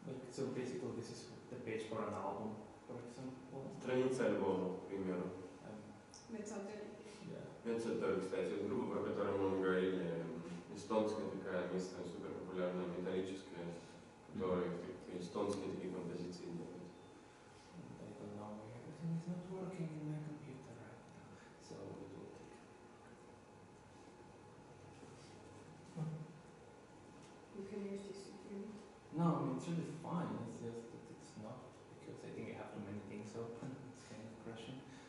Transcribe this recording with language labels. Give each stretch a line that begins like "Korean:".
English: So basically this is the page for an album, for example.
Russian: Страница альбома, к примеру. Mezzoteli, кстати, вот группа, про которую мы говорили, эстонская такая местная, супер популярная, металлическая, которая эстонские такие композиции делает.
English: I don't know, everything is not working in my computer right now, so it will take. You can use this if you want. No, I mean, it's really fine, it's just that it's not, because I think I have too many things open, it's kind of crashing.